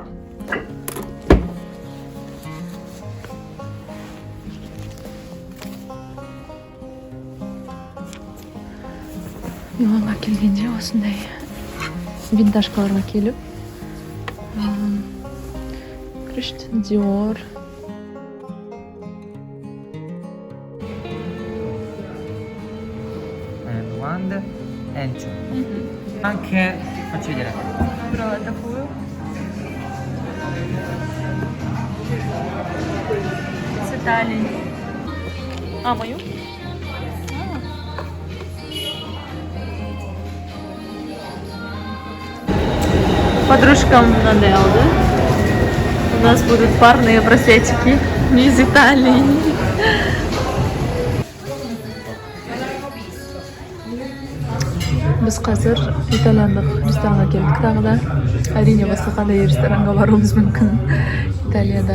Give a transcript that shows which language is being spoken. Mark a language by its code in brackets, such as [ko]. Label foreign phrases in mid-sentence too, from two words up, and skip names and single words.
[kk] Миланға келгенде осындай винтажкаларға келіп, көрішті Dior. [en] One and two. [it] Anche faccio vedere. [ru] Брала такую. С Италии. А, мою? [kk] Подружкам мынандай алды. [ru] У нас будут парные браслетики из Италии. [kk] Biz қазір итальяндық ресторанға келдік тағы да. Әрине басқа қандай ресторанға баруымыз мүмкін Италияда.